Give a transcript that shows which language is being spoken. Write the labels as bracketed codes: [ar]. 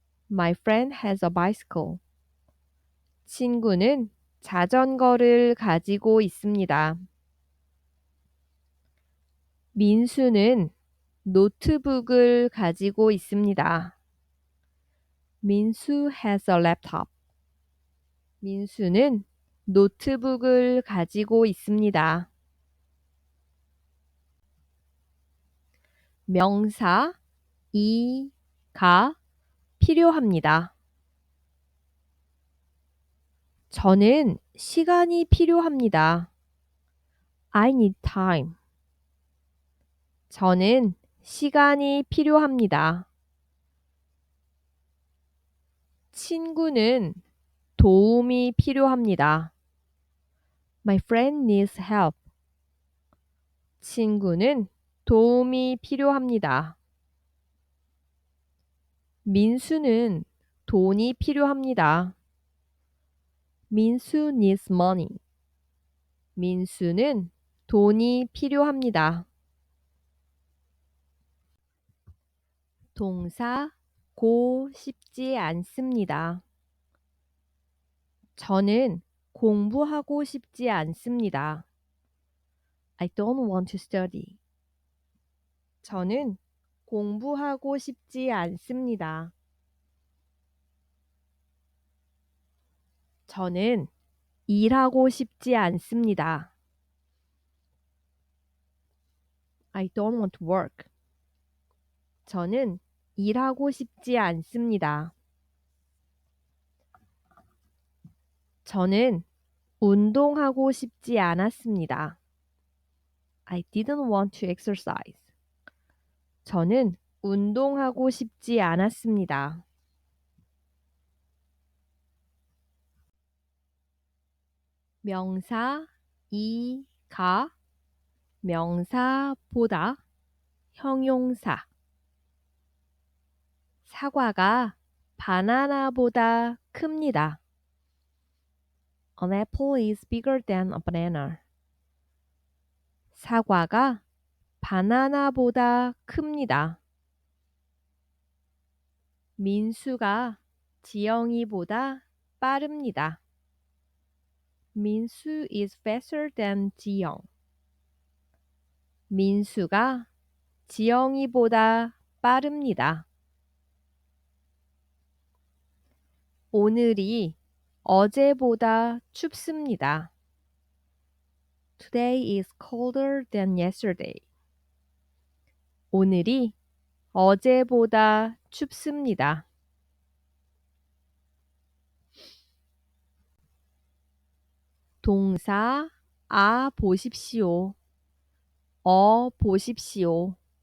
[en] My friend has a bicycle. [ko] 친구는 자전거를 가지고 있습니다. 민수는 노트북을 가지고 있습니다. [en] 민수 has a laptop. [ko] 민수는 노트북을 가지고 있습니다. 명사 가 필요합니다. 저는 시간이 필요합니다. [en] I need time. [ko] 저는 시간이 필요합니다. 친구는 도움이 필요합니다. [en] My friend needs help. [ko] 친구는 도움이 필요합니다. 민수는 돈이 필요합니다. [en] 민수 needs money. [ko] 민수는 돈이 필요합니다. 동사 고 싶지 않습니다. 저는 공부하고 싶지 않습니다. [en] I don't want to study. [ko] 저는 공부하고 싶지 않습니다. 저는 일하고 싶지 않습니다. [en] I don't want to work. [ko] 저는 일하고 싶지 않습니다. 저는 운동하고 싶지 않았습니다. [en] I didn't want to exercise. [ko] 저는 운동하고 싶지 않았습니다. 명사 가 명사보다 형용사. 사과가 바나나보다 큽니다. [en] An apple is bigger than a banana. [ko] 사과가 바나나보다 큽니다. 민수가 지영이보다 빠릅니다. [en] 민수 is faster than 지영. [ko] 민수가 지영이보다 빠릅니다. 오늘이 어제보다 춥습니다. [en] Today is colder than yesterday. [ko] 오늘이 어제보다 춥습니다. 동사 보십시오. 보십시오.